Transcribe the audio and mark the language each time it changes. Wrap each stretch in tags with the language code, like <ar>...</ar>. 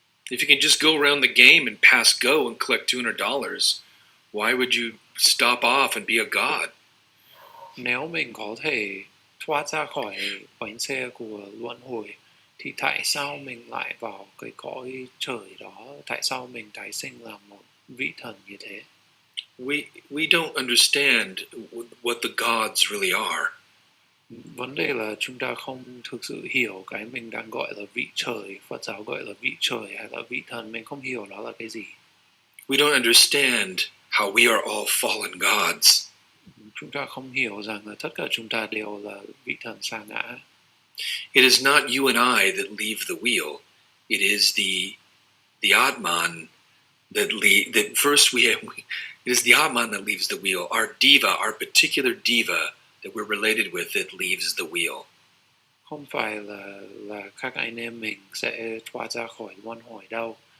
<en>If you can just go around the game and pass go and collect $200, why would you stop off and be a god?</en> <vi>Nếu mình có thể thoát ra khỏi bánh xe của luân hồi thì tại sao mình lại vào cái cõi trời đó? Tại sao mình tái sinh làm một vị thần như thế?</vi> <en>We don't understand what the gods really are.</en> <vi>Vấn đề là chúng ta không thực sự hiểu cái mình đang gọi là vị trời, Phật giáo gọi là vị trời hay là vị thần, mình không hiểu đó là cái gì.</vi> <en>We don't understand how we are all fallen gods.</en> <vi>Chúng ta không hiểu rằng là tất cả chúng ta đều là vị thần sa ngã.</vi> <en>It is not you and I that leave the wheel. It is the Atman that first It is the Atman that leaves the wheel. Our diva, our particular diva that we're related with, that leaves the wheel.</en> <vi>Không phải là các anh em mình sẽ thoát ra khỏi luân hồi đâu.</vi>